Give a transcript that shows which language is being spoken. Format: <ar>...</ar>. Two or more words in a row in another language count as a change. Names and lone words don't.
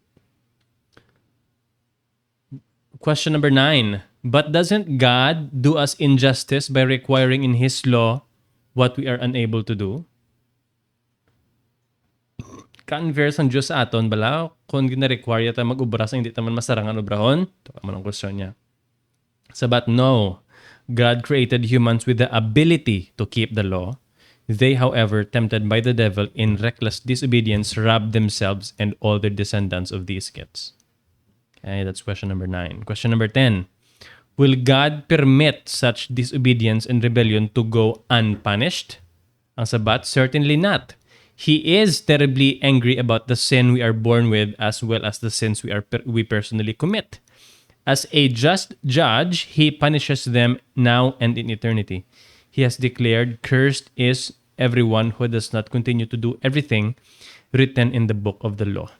<en>Question number 9. But doesn't God do us injustice by requiring in His law what we are unable to do?</en> <hil>Converse ang Diyos sa aton, bala, kung gina-require tayo mag-ubra sa hindi taman masarangan ubrahon?</hil> <tl>Ito naman ang question niya.</tl> <hil>Sabat, no.</hil> <en>God created humans with the ability to keep the law. They, however, tempted by the devil in reckless disobedience, robbed themselves and all their descendants of these gifts. Okay, that's question number 9. Question number 10. Will God permit such disobedience and rebellion to go unpunished?</en> <hil>Ang sabat,</hil> <en>certainly not. He is terribly angry about the sin we are born with as well as the sins we personally commit. As a just judge, He punishes them now and in eternity. He has declared, cursed is everyone who does not continue to do everything written in the book of the law.</en>